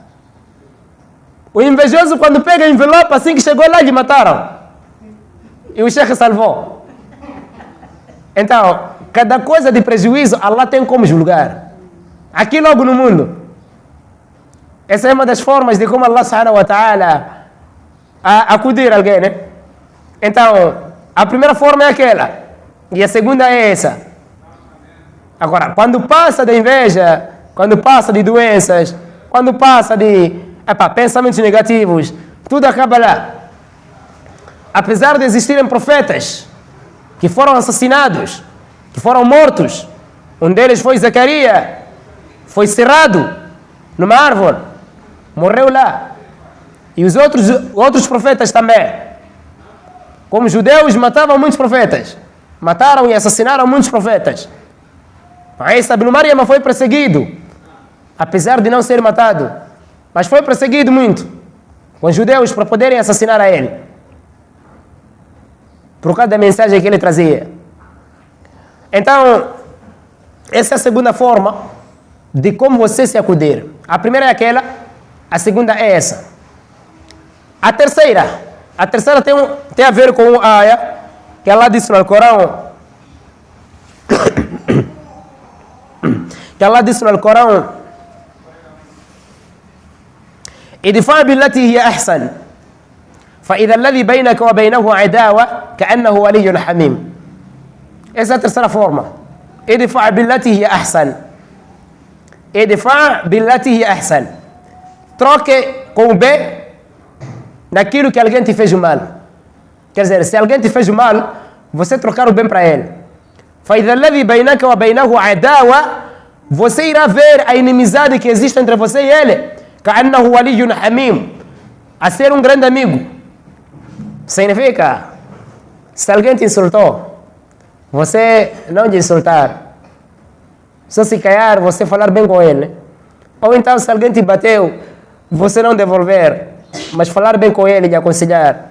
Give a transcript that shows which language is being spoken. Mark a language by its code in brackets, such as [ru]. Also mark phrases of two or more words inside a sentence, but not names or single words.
[pt] O invejoso, quando pega o envelope, assim que chegou lá, lhe mataram. E o sheikh salvou. Então, cada coisa de prejuízo, Allah tem como julgar. Aqui logo no mundo. Essa é uma das formas de como Allah [ar] سبحانه وتعالى [pt] acudir alguém, né? Então, a primeira forma é aquela. E a segunda é essa. Agora, quando passa da inveja, quando passa de doenças, quando passa de pensamentos negativos, tudo acaba lá. Apesar de existirem profetas que foram assassinados, que foram mortos, um deles foi Zacarias, foi cerrado numa árvore, morreu lá. E os outros profetas também. Como os judeus matavam muitos profetas, mataram e assassinaram muitos profetas. Isa ibn Maryam foi perseguido, apesar de não ser matado, mas foi perseguido muito com os judeus para poderem assassinar a ele, por causa da mensagem que ele trazia. Então, essa é a segunda forma de como você se acudir. A primeira é aquela, a segunda é essa. A terceira tem a ver com a aya que Allah disse no Alcorão, que Allah disse no Alcorão: [ar] ادْفَعْ بِالَّتِي هِيَ أَحْسَنُ فَإِذَا الَّذِي بَيْنَكَ وَبَيْنَهُ عَدَاوَةٌ كَأَنَّهُ وَلِيٌّ حَمِيمٌ. [pt] Essa é a terceira forma. [ar] ادْفَعْ بِالَّتِي هِيَ أَحْسَنُ ادْفَعْ بِالَّتِي هِيَ أَحْسَنُ. [pt] Troque com o bem naquilo que alguém te fez mal. Quer dizer, se alguém te fez mal, você trocar o bem para ele. [ar] فَإِذَا الَّذِي بَيْنَكَ وَبَيْنَهُ عَدَاوَةٌ, [pt] você irá ver a inimizade que existe entre você e ele. [ar] كَأَنَّهُ وَلِيٌّ حَمِيمٌ, [pt] a ser um grande amigo. Significa, se alguém te insultou, você não lhe insultar. Só se calhar, você falar bem com ele. Ou então, se alguém te bateu, você não devolver, mas falar bem com ele e aconselhar.